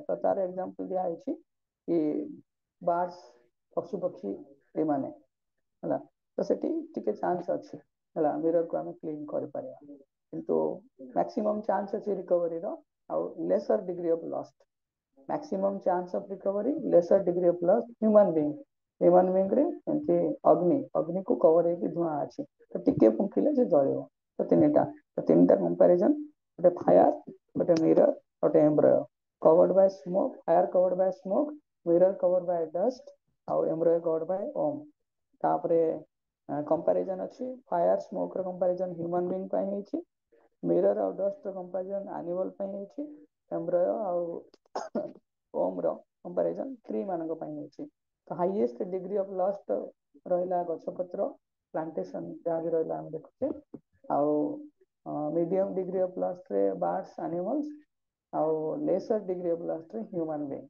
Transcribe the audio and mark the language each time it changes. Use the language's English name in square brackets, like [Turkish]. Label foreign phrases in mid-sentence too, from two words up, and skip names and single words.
[Odia] ତ ତାର ଏକ୍ସାମ୍ପଲ ଦିଆହେଇଛି କି ବାର୍ଡସ, ପଶୁ ପକ୍ଷୀ ଏମାନେ ହେଲା, ତ ସେଠି ଟିକେ ଚାନ୍ସ ଅଛି ହେଲା ମିରରକୁ ଆମେ କ୍ଲିନ କରିପାରିବା, କିନ୍ତୁ [English] maximum chance [Odia] ଅଛି ରିକଭରିର, ଆଉ [English] lesser degree of lust. maximum chance of recovery, lesser degree of lust. human being, human being [Odia] ଏମିତି ଅଗ୍ନିକୁ କଭର ହେଇକି ଧୂଆଁ ଅଛି, ତ ଟିକେ ଫୁଙ୍କିଲେ ସେ ଜଳିବ। ତ ତିନିଟା କମ୍ପାରିଜନ, ଗୋଟେ ଫାୟାର, ଗୋଟେ ମିରର, ଗୋଟେ ଏମ୍ବ୍ରୟ। [English] covered by smoke, fire covered by smoke, mirror covered by dust, ଆଉ embryo covered by om। [Odia] ତାପରେ କମ୍ପାରିଜନ ଅଛି, [English] fire smoke [Odia] ର [English] comparison human being [Odia] ପାଇଁ ହେଇଛି, ମିରର ଆଉ ଡଷ୍ଟ ର [English] comparison animal [Odia] ପାଇଁ ହେଇଛି, ଏମ୍ବ୍ରୟ ଆଉ ଓମ ର [English] comparison tree [Odia] ମାନଙ୍କ ପାଇଁ ହେଇଛି। ତ [English] highest degree of lust [Odia] ରହିଲା ଗଛପତ୍ର, ପ୍ଲାଣ୍ଟେସନ ଯାହା ବି ରହିଲା ଆମେ ଦେଖୁଛେ, ଆଉ [English] medium degree of lust birds, animals, [Odia] ଆଉ [English] lesser degree of lust human being.